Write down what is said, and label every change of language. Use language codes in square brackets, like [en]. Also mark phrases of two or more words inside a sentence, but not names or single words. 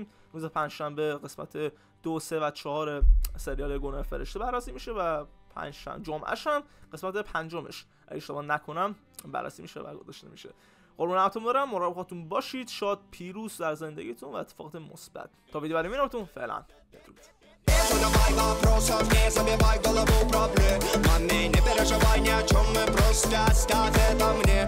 [fa] روز پنجشنبه قسمت 2، 3 و 4 سریال گناه فرشته بررسی میشه و جمعه‌ش هم قسمت 5مش اگه اشتباه نکنم بررسی میشه و گذاشته میشه. قربونتون برم. مراقب خودتون باشید. شاد پیروز در زندگیتون و اتفاقات مثبت. تا ویدیو بعدی میبینمتون. фелан. [ru] Задавай вопросов, не забивай голову проблемами. Не переживай ни о чем, мы просто оставь это мне.